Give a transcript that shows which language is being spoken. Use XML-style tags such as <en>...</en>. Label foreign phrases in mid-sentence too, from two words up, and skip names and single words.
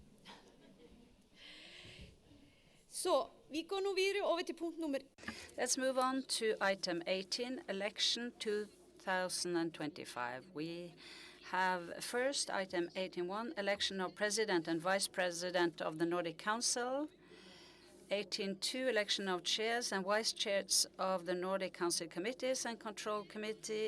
<da>Så vi går nu videre over til punkt nummer.</da> <en>Let's move on to item 18, election 2025. We have first item 18.1, election of president and vice president of the Nordic Council. 18.2, election of chairs and vice chairs of the Nordic Council committees and control committee.</en>